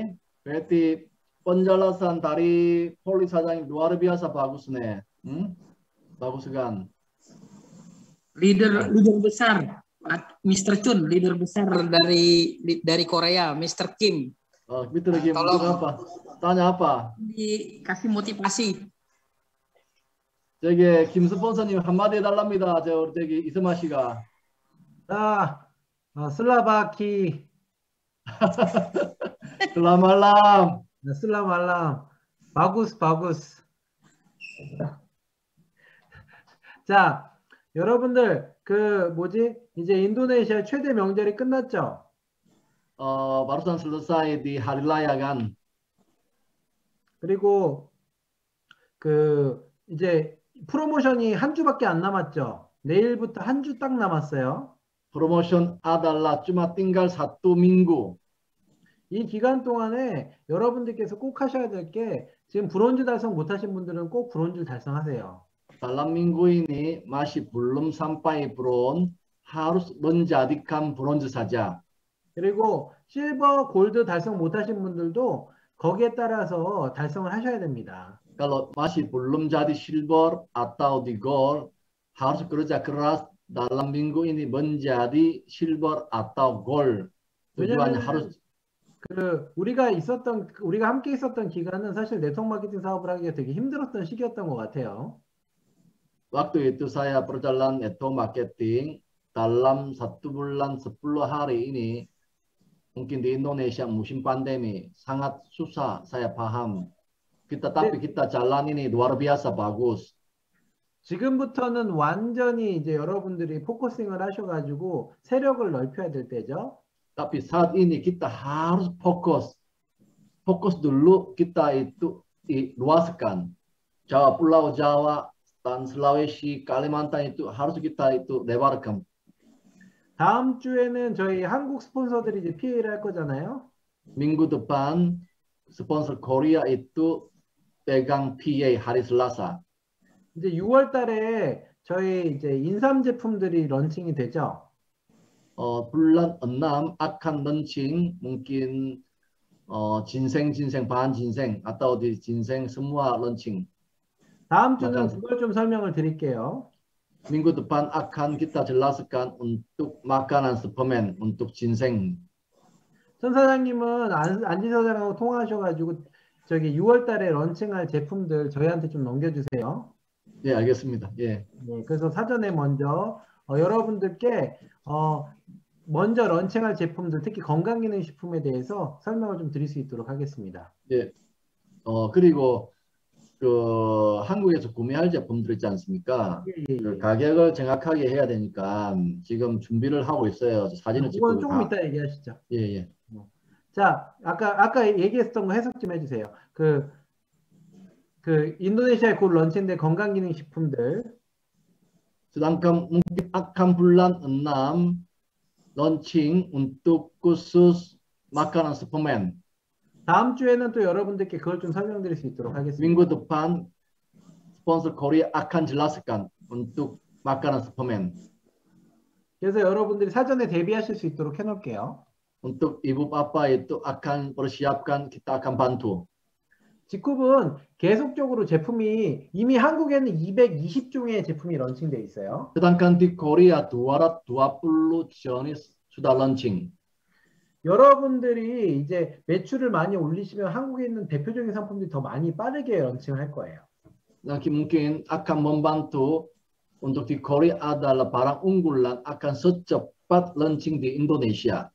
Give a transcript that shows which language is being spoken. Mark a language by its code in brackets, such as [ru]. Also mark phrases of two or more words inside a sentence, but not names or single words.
[id] Berarti penjelasan dari Poli sa장님 luar biasa bagusnya. Bagus kan? Leader besar, Mr. Chun, leader besar dari Korea, Mr. Kim. Oh, Mr. Kim, tolong apa? Tanya apa? Dikasih motivasi. [ko] 저기 김 스폰서님 한마디 해달랍니다. 저기 이스마 씨가. 슬라바키. [id] Selamat malam. Selamat malam. 바구스. [ko] 자, 여러분들 이제 인도네시아 최대 명절이 끝났죠? [id] barusan selesai di hari raya kan. [ko] 그리고 이제 프로모션이 한 주밖에 안 남았죠? 내일부터 한 주 딱 남았어요. [id] Promotion adalah cuma tinggal 1 minggu. [ko] 이 기간 동안에 여러분들께서 꼭 하셔야 될 게 지금 브론즈 달성 못하신 분들은 꼭 브론즈 달성하세요. [id] Dalam minggu ini masih belum sampai bronze, harus menjadikan bronze saja. [ko] 그리고 실버, 골드 달성 못하신 분들도 거기에 따라서 달성을 하셔야 됩니다. [id] Kalau masih belum jadi silver atau di gold, harus kerja keras dalam minggu ini menjadi silver atau gold. Tujuannya harus [ko] 우리가 함께 있었던 기간은 사실 네트워크 마케팅 사업을 하기가 되게 힘들었던 시기였던 것 같아요. [id] Waktu itu saya berjalan [en] network marketing [id] dalam 1 bulan 10 hari ini mungkin di Indonesia musim pandemi sangat susah, saya paham. Tapi kita jalan ini luar biasa bagus. [ko] 지금부터는 완전히 이제 여러분들이 포커싱을 하셔가지고 세력을 넓혀야 될 때죠. [id] Tapi saat ini kita harus fokus dulu, kita itu luaskan Jawa, Pulau Jawa dan Sulawesi, Kalimantan itu harus kita itu lebarkan. [ko] 다음 주에는 저희 한국 스폰서들이 이제 PA를 할 거잖아요. [id] Minggu depan sponsor Korea itu pegang PA hari Selasa. [ko] 이제 6월 달에 저희 이제 인삼 제품들이 런칭이 되죠. [id] bulan 6 akan launching mungkin ginseng, bahan ginseng atau di ginseng semua launching. [ko] 다음 주는 그걸 좀 설명을 드릴게요. [id] Minggu depan akan kita jelaskan untuk makanan suplemen untuk ginseng. [ko] 전 사장님은 안지 사장하고 통화하셔가지고 저기 6월 달에 런칭할 제품들 저희한테 좀 넘겨주세요. 예, 알겠습니다. 예. 네, 그래서 사전에 먼저 여러분들께 먼저 런칭할 제품들, 특히 건강기능식품에 대해서 설명을 좀 드릴 수 있도록 하겠습니다. 예. 그리고 한국에서 구매할 제품들 있지 않습니까? 그 가격을 정확하게 해야 되니까 지금 준비를 하고 있어요. 사진을 찍고. 그건 조금 이따 얘기하시죠. 예, 예. 자, 아까 얘기했던 거 해석 좀 해주세요. 그 그 인도네시아에 곧 런칭된 건강기능식품들. [id] Sedangkan mungkin akan bulan 6 launching untuk khusus makanan suplemen. [ko] 다음 주에는 또 여러분들께 그걸 좀 설명드릴 수 있도록 하겠습니다. [id] Minggu depan sponsor Korea akan jelaskan untuk makanan suplemen. [ko] 그래서 여러분들이 사전에 대비하실 수 있도록 해놓을게요. [id] Untuk ibu bapak itu akan persiapkan, kita akan bantu. [ko] 직굽은 계속적으로 제품이 이미 한국에는 220종의 제품이 런칭돼 있어요. [id] Sedangkan di Korea 220 jenis sudah launching. [ko] 여러분들이 이제 매출을 많이 올리시면 한국에 있는 대표적인 상품들이 더 많이 빠르게 런칭을 할 거예요. [id] Nanti mungkin akan membantu untuk di Korea adalah barang unggulan akan secepat launching di Indonesia.